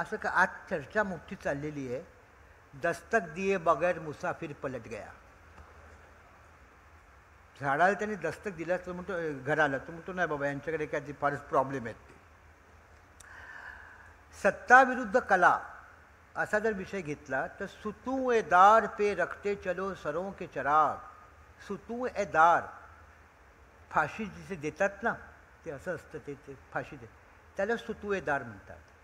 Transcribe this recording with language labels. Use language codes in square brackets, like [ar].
[mr] असं का आज चर्चा मोठी चाललेली आहे. [hi] दस्तक दिए बगैर मुसाफिर पलट गया. [mr] झाडाला त्यांनी दस्तक दिला तर म्हणतो घराला, तो म्हणतो नाही बाबा यांच्याकडे काय ते फारच प्रॉब्लेम आहेत. ते सत्ता विरुद्ध कला असा जर विषय घेतला तर [hi] सुतू ए दार पे रखते चलो सरों के चराग. [mr] सुतू ए दार, फाशी जिथे देतात ना, ते असं असतं, ते फाशी दे, त्याला सुतू ए दार म्हणतात.